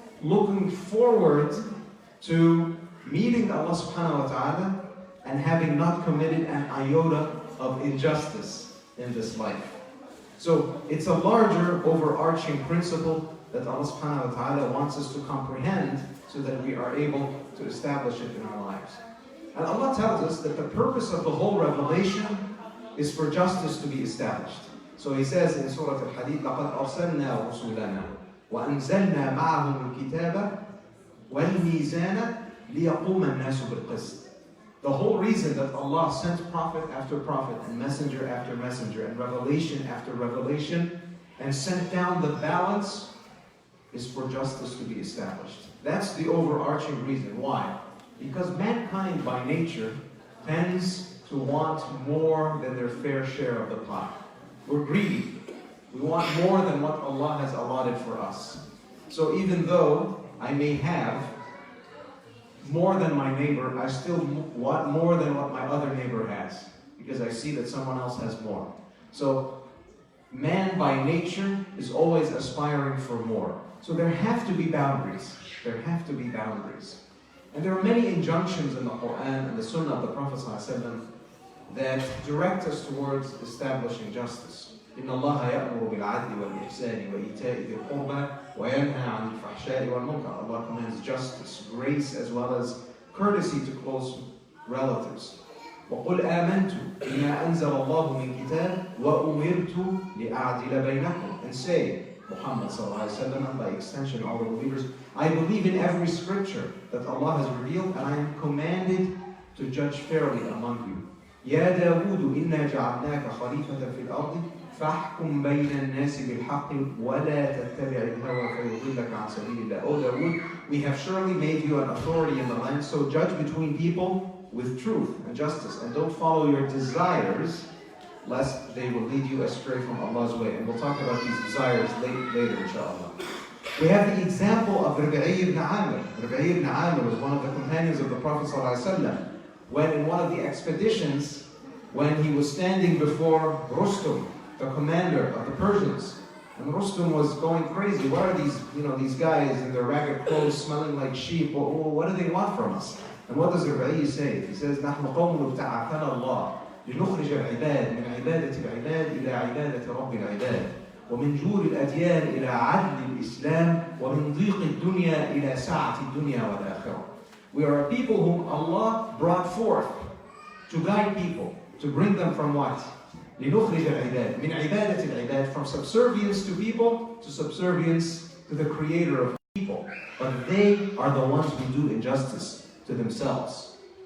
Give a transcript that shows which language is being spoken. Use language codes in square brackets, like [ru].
[en] Looking forward to meeting Allah subhanahu wa ta'ala and having not committed an iota of injustice in this life. So it's a larger overarching principle that Allah subhanahu wa ta'ala wants us to comprehend so that we are able to establish it in our lives. And Allah tells us that the purpose of the whole revelation is for justice to be established. So He says in Surah Al-Hadid, [ar] لَقَدْ أَرْسَلْنَا رُسُلَنَا وَأَنزَلْنَا مَعَهُمُ الْكِتَابَ وَالْمِيزَانَ لِيَقُومَ النَّاسُ بِالْقِسْطِ. [en] The whole reason that Allah sent prophet after prophet and messenger after messenger and revelation after revelation and sent down the balance is for justice to be established. That's the overarching reason. Why? Because mankind by nature tends to want more than their fair share of the pie. We're greedy. We want more than what Allah has allotted for us. So even though I may have more than my neighbor, I still want more than what my other neighbor has, because I see that someone else has more. So man by nature is always aspiring for more. So there have to be boundaries. There have to be boundaries. And there are many injunctions in the Qur'an and the Sunnah of the Prophet ﷺ that direct us towards establishing justice. [ar] إن الله يأمر بالعدل والإحسان وإيتاء ذي القربى وينهى عن الفحشاء والمنكر. [en] Allah commands justice, grace, as well as courtesy to close relatives. [ar] وقل آمنت بما أنزل الله من كتاب وأمرت لأعدل بينكم. [en] And say, Muhammad sallallahu alaihi wasallam, and by extension all the believers, I believe in every scripture that Allah has revealed, and I am commanded to judge fairly among you. [ar] يا داود إنا جعلناك خليفة في الأرض فاحكم بين الناس بالحق ولا تتبع الهوى فيضلك عن سبيل الله. [en] O Dawood, we have surely made you an authority in the land, so judge between people with truth and justice, and don't follow your desires, lest they will lead you astray from Allah's way. And we'll talk about these desires later, inshallah. We have the example of Rabi'i ibn Amir. Rabi'i ibn Amir was one of the companions of the Prophet ﷺ, when in one of the expeditions, when he was standing before Rustum, the commander of the Persians, and Rustum was going crazy. What are these guys in their ragged clothes smelling like sheep? What do they want from us? And what does Rabi'i say? He says, [ar] نحن قوم ابتعثنا الله لنخرج العباد من عبادة العباد إلى عبادة رب العباد ومن جور الأديان إلى عدل الإسلام ومن ضيق الدنيا إلى سعة الدنيا والآخرة. [en] We are a people whom Allah brought forth to guide people, to bring them from what? [ar] لنخرج العباد من عبادة العباد, [en] from subservience to people to subservience to the creator of people. But they are the ones who do injustice to themselves.